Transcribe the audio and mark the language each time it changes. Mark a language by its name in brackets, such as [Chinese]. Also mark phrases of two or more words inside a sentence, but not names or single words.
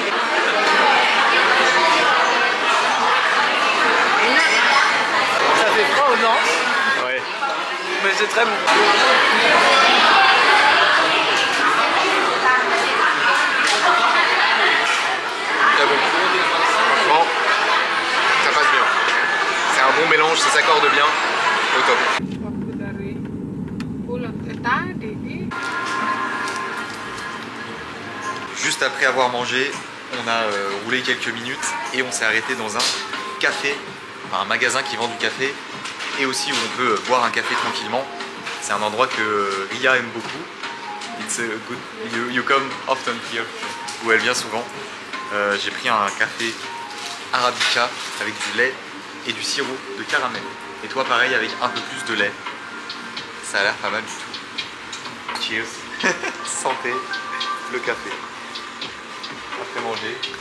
[French] Ça fait froid aux dents, Ouais. mais c'est très bon. Très bon. Franchement, ça passe bien. C'est un bon mélange, ça s'accorde bien. Au top. [Indonesian] Waktu dari pulang tadi. [French] juste après avoir mangé, on a roulé quelques minutes et on s'est arrêté dans un café, enfin, un magasin qui vend du café et aussi où on peut boire un café tranquillement. C'est un endroit que Ria aime beaucoup. [English] It's a good, you come often here, [French] où elle vient souvent. J'ai pris un café arabica avec du lait et du sirop de caramel. Et toi pareil avec un peu plus de lait. Ça a l'air pas mal du tout. Cheers. Santé, le café. Après manger.